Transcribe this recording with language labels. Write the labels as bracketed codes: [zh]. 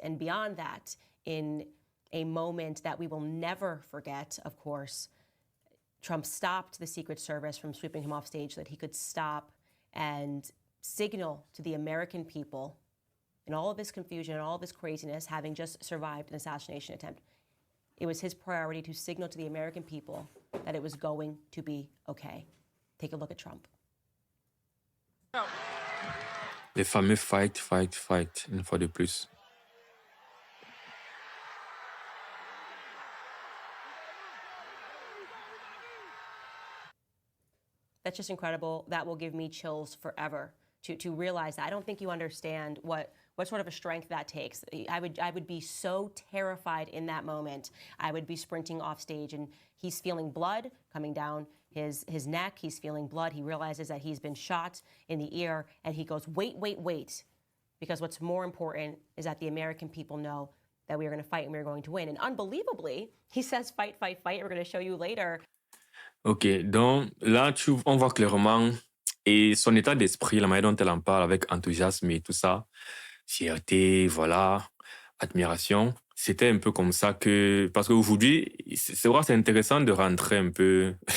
[en] And beyond that, in a moment that we will never forget, of course, Trump stopped the Secret Service from sweeping him off stage so that he could stop and signal to the American people, in all of this confusion and all of this craziness, having just survived an assassination attempt, it was his priority to signal to the American people that it was going to be okay. Take a look at Trump. [fr] Les fameux fight, une fois de plus. [en] That's just incredible. That will give me chills forever to realize that. I don't think you understand what sort of a strength that takes. I would be so terrified in that moment. I would be sprinting off stage and he's feeling blood coming down his neck. He's feeling blood. He realizes that he's been shot in the ear and he goes, wait. Because what's more important is that the American people know that we are going to fight and we're going to win. And unbelievably, he says fight. We're going to show you later. [fr] Ok, donc là, on voit clairement et son état d'esprit, la manière dont elle en parle avec enthousiasme et tout ça, fierté, voilà, admiration. C'était un peu comme ça que... Parce qu'aujourd'hui, c'est vrai, c'est intéressant de rentrer un peu...